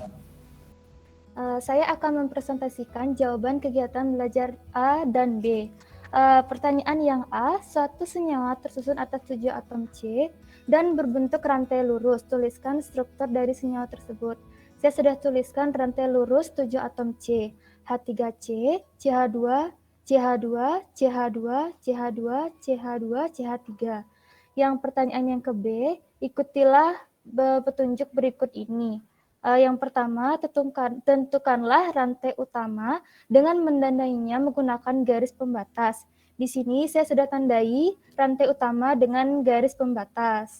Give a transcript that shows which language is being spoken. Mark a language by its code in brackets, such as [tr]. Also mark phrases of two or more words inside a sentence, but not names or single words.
[id] Saya akan mempresentasikan jawaban kegiatan belajar A dan B. Pertanyaan yang A, suatu senyawa tersusun atas 7 atom C dan berbentuk rantai lurus. Tuliskan struktur dari senyawa tersebut. Saya sudah tuliskan rantai lurus 7 atom C. H3C, CH2, CH2, CH2, CH2, CH2, CH3. Yang pertanyaan yang ke B, ikutilah petunjuk berikut ini. Yang pertama, tentukanlah rantai utama dengan mendandainya menggunakan garis pembatas. Di sini saya sudah tandai rantai utama dengan garis pembatas.